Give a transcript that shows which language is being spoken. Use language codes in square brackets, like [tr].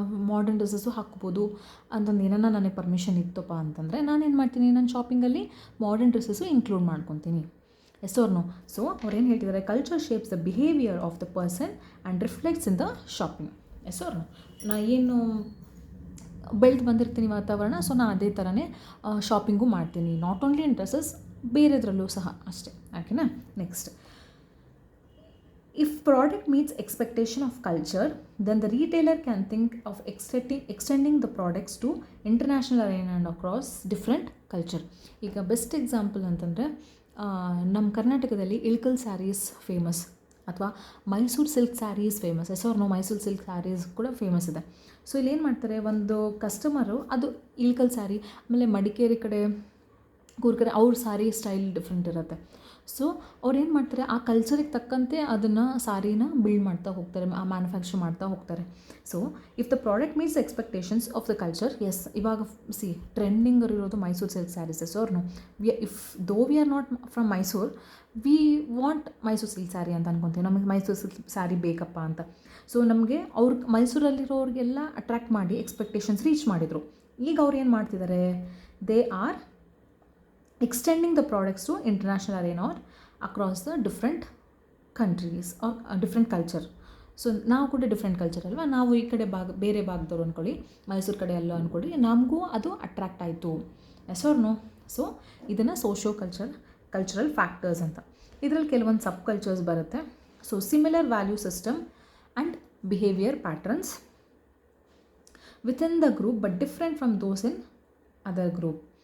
[kn] Modern dresses ಹಾಕ್ಬೋದು ಅಂತಂದು ಏನನ್ನ ನನಗೆ ಪರ್ಮಿಷನ್ ಇತ್ತಪ್ಪ ಅಂತಂದರೆ ನಾನೇನು ಮಾಡ್ತೀನಿ, ನನ್ನ ಶಾಪಿಂಗಲ್ಲಿ ಮಾಡರ್ನ್ ಡ್ರೆಸ್ಸಸ್ಸು ಇನ್ಕ್ಲೂಡ್ ಮಾಡ್ಕೊತೀನಿ. [en] Yes or no? [kn] ಸೊ ಅವ್ರೇನು ಹೇಳ್ತಿದ್ದಾರೆ, [en] Culture shapes the behaviour of the person and reflects in the shopping. Yes or no? [kn] ನಾ ಏನು ಬೆಳೆದು ಬಂದಿರ್ತೀನಿ ವಾತಾವರಣ, ಸೊ ನಾನು ಅದೇ ಥರನೇ ಶಾಪಿಂಗು ಮಾಡ್ತೀನಿ. [en] not only in dresses, [kn] ಬೇರೆದ್ರಲ್ಲೂ ಸಹ ಅಷ್ಟೇ. ಓಕೆನಾ? [en] Next, if product meets expectation of culture, then the retailer can think of extending the products to international arena and across different culture. [kn] ಈಗ ಬೆಸ್ಟ್ ಎಕ್ಸಾಂಪಲ್ ಅಂತಂದರೆ ನಮ್ಮ ಕರ್ನಾಟಕದಲ್ಲಿ ಇಳ್ಕಲ್ ಸ್ಯಾರೀಸ್ ಫೇಮಸ್, ಅಥವಾ Mysuru silk saris famous. [en] Yes or no? [kn] Mysuru silk saris ಕೂಡ famous ಇದೆ. So ಇಲ್ಲೇನು ಮಾಡ್ತಾರೆ, ಒಂದು ಕಸ್ಟಮರು ಅದು ಇಳ್ಕಲ್ ಸ್ಯಾರಿ, ಆಮೇಲೆ ಮಡಿಕೇರಿ ಕಡೆ, ಕೂರ್ಗ್ ಕಡೆ ಅವ್ರ ಸ್ಯಾರಿ ಸ್ಟೈಲ್ ಡಿಫ್ರೆಂಟ್ ಇರುತ್ತೆ. ಸೊ ಅವ್ರು ಏನು ಮಾಡ್ತಾರೆ, ಆ ಕಲ್ಚರಿಗೆ ತಕ್ಕಂತೆ ಅದನ್ನು ಸಾರಿನ ಬಿಲ್ಡ್ ಮಾಡ್ತಾ ಹೋಗ್ತಾರೆ, ಮ್ಯಾನುಫ್ಯಾಕ್ಚರ್ ಮಾಡ್ತಾ ಹೋಗ್ತಾರೆ. [en] so if the product meets expectations of the culture, yes, [kn] ಇವಾಗ ಟ್ರೆಂಡಿಂಗ್ ಇರೋದು [en] Mysuru silk saris. [kn] ಅವ್ರನ್ನು [en] if though we are not from Mysuru, we want Mysuru silk sari [kn] ಅಂತ ಅನ್ಕೊತೀವಿ, ನಮಗೆ ಮೈಸೂರು ಸಿಲ್ಕ್ ಸ್ಯಾರಿ ಬೇಕಪ್ಪ ಅಂತ. ಸೊ ನಮಗೆ ಮೈಸೂರಲ್ಲಿರೋರಿಗೆಲ್ಲ ಅಟ್ರ್ಯಾಕ್ಟ್ ಮಾಡಿ ಎಕ್ಸ್ಪೆಕ್ಟೇಷನ್ಸ್ ರೀಚ್ ಮಾಡಿದರು. ಈಗ ಅವ್ರು ಏನು ಮಾಡ್ತಿದ್ದಾರೆ, [en] They are extending the products to international arena or across the different countries or different culture. [kn] So ನಾವು ಕೂಡ ಡಿಫ್ರೆಂಟ್ ಕಲ್ಚರ್ ಅಲ್ವಾ, ನಾವು ಈ ಕಡೆ ಬೇರೆ ಭಾಗದವ್ರು ಅಂದ್ಕೊಳ್ಳಿ, ಮೈಸೂರು ಕಡೆ ಎಲ್ಲ ಅಂದ್ಕೊಳ್ಳಿ, ನಮಗೂ ಅದು ಅಟ್ರ್ಯಾಕ್ಟ್ ಆಯಿತು. [en] Yes or no? [kn] ಸೊ ಇದನ್ನು ಕಲ್ಚರಲ್ ಫ್ಯಾಕ್ಟರ್ಸ್ ಅಂತ. ಇದರಲ್ಲಿ ಕೆಲವೊಂದು ಸಬ್ ಕಲ್ಚರ್ಸ್ ಬರುತ್ತೆ. [en] So similar value system and behaviour patterns within the group but different from those in other group.